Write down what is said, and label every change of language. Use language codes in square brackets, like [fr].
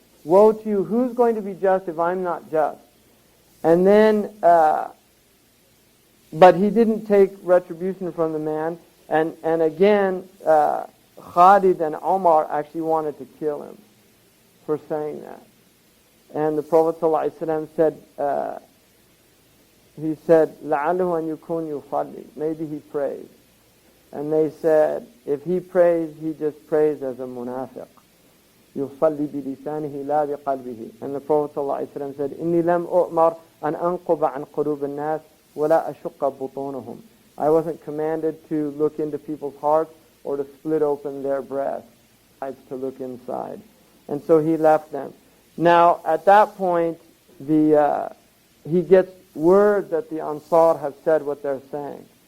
[en] Woe to you, who's going to be just if I'm not just? And then, but he didn't take retribution from the man, and again, Khalid and Omar actually wanted to kill him for saying that. And the Prophet ﷺ said, he said, [ar] لَعَلُهُ أَنْ يُكُونْ يُصَلِّي. [en] Maybe he prays. And they said, if he prays, he just prays as a munafiq. [ar] يُصَلِّي بِلِسَانِهِ لَا بِقَلْبِهِ. [en] And the Prophet ﷺ said, [ar] إِنِّي لَمْ أُؤْمَرْ أَنْ أَنْقُبَ عَنْ قُلُوبِ النَّاسِ وَلَا أَشُقَّ بُطُونَهُم. [en] I wasn't commanded to look into people's hearts or to split open their breasts, to look inside. And so he left them. Now, at that point, he gets word that the Ansar have said what they're saying.